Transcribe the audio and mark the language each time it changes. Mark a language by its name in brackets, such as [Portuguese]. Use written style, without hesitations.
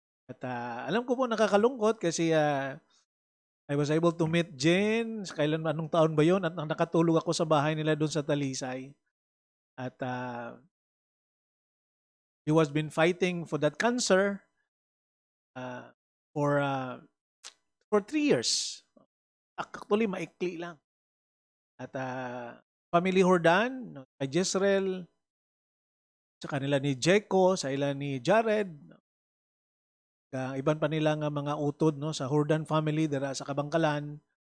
[Filipino] At alam ko po nakakalungkot kasi [English] I was able to meet Jen. [Filipino] Anong taon ba yun? At nakatulog ako sa bahay nila doon sa Talisay. [English] At he was been fighting for that cancer for 3 years. [Filipino] Actually, maikli lang. [Hiligaynon] At family Hordan, kay Jezreel, sa kanila ni Jeko, sa ila ni Jared, iban pa nila nga mga utod, no, sa Hordan family dira sa Kabangkalan.